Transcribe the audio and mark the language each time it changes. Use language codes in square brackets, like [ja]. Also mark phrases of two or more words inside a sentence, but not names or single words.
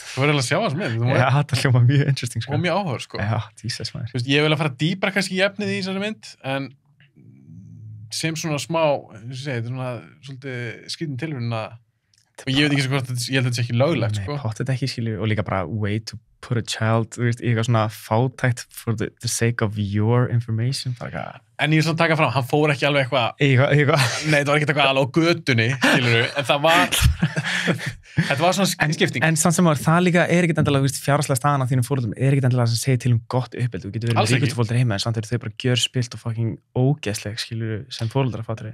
[is] Þú verður að sjá það sem er. Já, það hljóma mjög interesting, sko. Og mjög áhugavert, sko. Já, Jesus, maður. Þú veist, ég vil að fara dýpra kannski í efnið í þessari mynd, en sem svona smá, eins og segja, þetta er svona svolítið skrítin tilhörun að, og ég veit ekki hvort ég held að þetta sé ekki löglegt, sko. Nei, pottet ekki, skilur, og líka bara [en] way to put a child, [is] þú veist, í eitthvað svona fátækt [en] for the sake of your information, [is] bara En ég er svona að taka fram, hann fór ekki alveg eitthvað, nei, það var ekki eitthvað alveg á götunni, skilur en það var, þetta var svona skipting. En samt sem áður, það líka er ekkert endilega, fjárhagslega staðan af þínum foreldrum, er ekkert endilega að segja til gott uppeldi, þú getur verið með ríkustu foreldrar heima, en samt eru þau bara gjörspilt og fucking ógeðsleg, skilur sem foreldrar fattur.